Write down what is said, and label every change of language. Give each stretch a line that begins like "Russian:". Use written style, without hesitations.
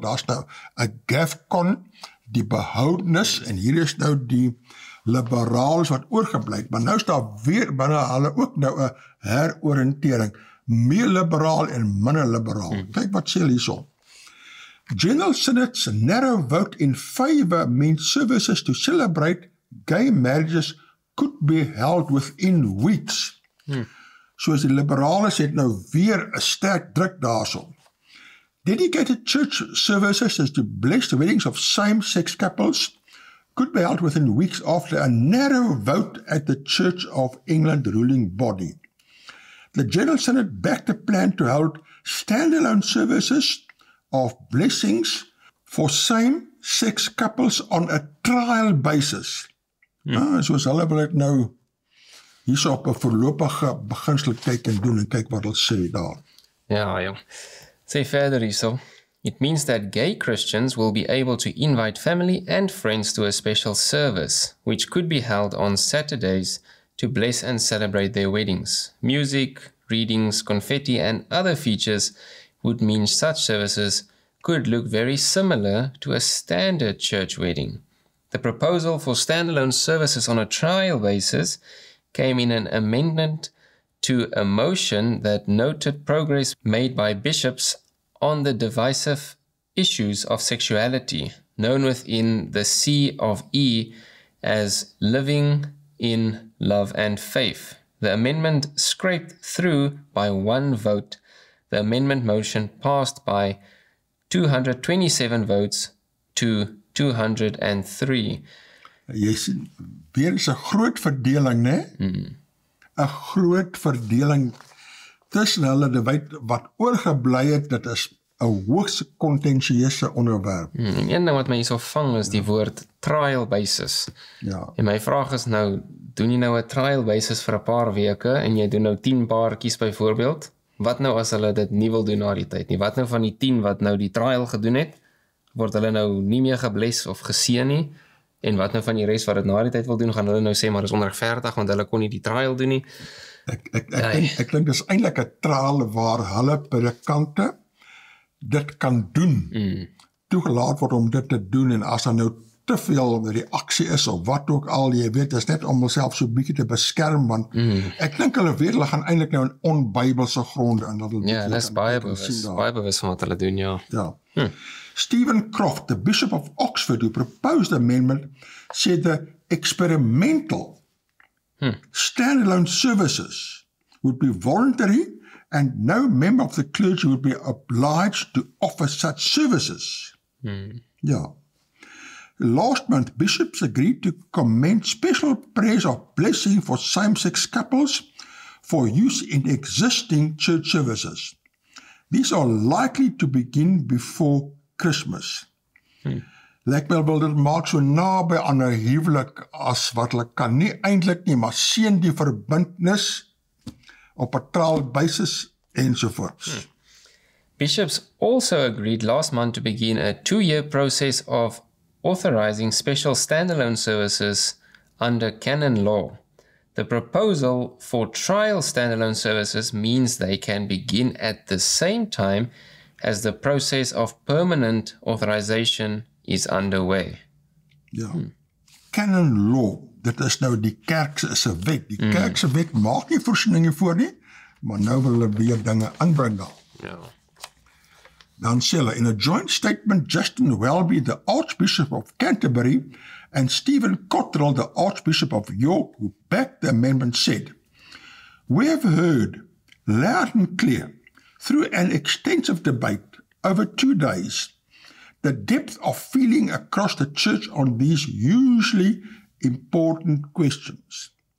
Afrikaans: Daar's nou 'n GAFCON, die behoudenis, en hier is nou die liberaals wat oorgebly, maar nou is daar weer binne hulle ook nou 'n heroriëntering. Meer liberaal en minder liberaal. Kyk wat sê hierso.
English: General Synods narrow vote in favor means services to celebrate gay marriages could be held within weeks.
Afrikaans: Soos die liberales het nou weer 'n sterk druk daarso.
English: Dedicated church services to bless the weddings of same-sex couples could be held within weeks after a narrow vote at the Church of England ruling body. The General Synod backed a plan to hold standalone services of blessings for same-sex couples on a trial basis.
Afrikaans: Soos hulle wil dit nou hierso op 'n voorlopige beginsel kyk en doen en kyk wat hulle sê daar. Ja. Sê verder hierso.
English: It means that gay Christians will be able to invite family and friends to a special service, which could be held on Saturdays to bless and celebrate their weddings. Music, readings, confetti, and other features would mean such services could look very similar to a standard church wedding. The proposal for standalone services on a trial basis came in an amendment to a motion that noted progress made by bishops on the divisive issues of sexuality, known within the 𝐶 as living in love and faith. The amendment scraped through by one vote. The amendment motion passed by 227 votes to 203.
Afrikaans: Jy sien, weer is 'n groot verdeling, né? 'n Groot verdeling tussen hulle, wat oorgebly het, dit is 'n hoogs kontensieuse onderwerp. En een ding wat my hierso vang is die woord trial basis. Ja. En my vraag is nou, doen jy nou 'n trial basis vir 'n paar weke en jy doen nou 10 paartjies byvoorbeeld? Wat nou as hulle dit nie wil doen na die tyd nie? Wat nou van die 10 wat nou die trial gedoen het? Word hulle nou nie meer gebless of geseën nie? En wat nou van die res wat dit na die tyd wil doen, gaan hulle nou sê, maar dis onregverdig, want hulle kon nie die trial doen nie. Ek dink dis eintlik 'n trial waar hulle predikante dit kan doen, toegelaat word om dit te doen, en as daar nou te veel reaksie is, of wat ook al, jy weet, is net om homself so bietjie te beskerm, want ek dink hulle weet, hulle gaan eintlik nou in onbybelse gronde, en dat hulle Ja, dis baie bewus van wat hulle doen, ja.
English: Stephen Croft, the Bishop of Oxford, who proposed the amendment, said the experimental standalone services would be voluntary, and no member of the clergy would be obliged to offer such services. Last month, bishops agreed to commend special prayers of blessing for same-sex couples for use in existing church services. These are likely to begin before Christmas.
Afrikaans: Lyk my wil dit maak so naby aan 'n huwelik as wat hulle kan, nie eintlik nie, maar seën die verbintenis op 'n trial basis ensovoorts.
English: Bishops also agreed last month to begin a 2-year process of authorizing special standalone services under canon law. The proposal for trial standalone services means they can begin at the same time as the process of permanent authorization is underway.
Afrikaans: Canon law, dit is nou die kerk se wet. Die kerk se wet maak nie voorsieninge voor nie, maar nou wil hulle weer dinge inbring daar. Dan sê hulle,
English: in a joint statement, Justin Welby, the Archbishop of Canterbury, and Stephen Cottrell, the Archbishop of York, who backed the amendment, said, "We have heard loud and clear, through an extensive debate over 2 days, the depth of feeling across the church on these hugely important questions."